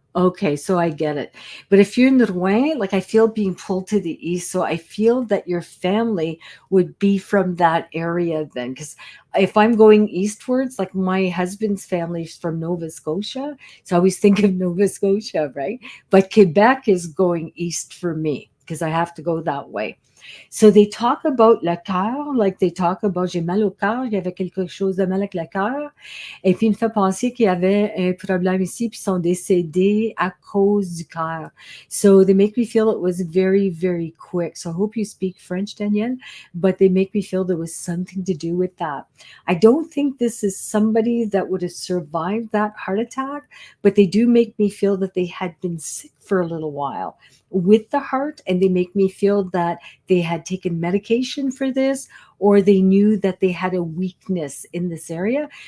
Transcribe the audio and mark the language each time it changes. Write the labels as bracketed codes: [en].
[en] Okay, so I get it. But if you're in Rouen, like I feel being pulled to the east, so I feel that your family would be from that area then. Because if I'm going eastwards, like my husband's family's from Nova Scotia, so I always think of Nova Scotia, right? But Quebec is going east for me because I have to go that way. So they talk about [fr] le cœur, [en] like they talk about [fr] j'ai mal au cœur, il y avait quelque chose de mal avec le cœur. Et puis il me fait penser qu'il y avait un problème ici, puis ils sont décédés à cause du cœur. [en] So they make me feel it was very, very quick. So I hope you speak French, Danielle, but they make me feel there was something to do with that. I don't think this is somebody that would have survived that heart attack, but they do make me feel that they had been sick for a little while with the heart, and they make me feel that they had taken medication for this or they knew that they had a weakness in this area.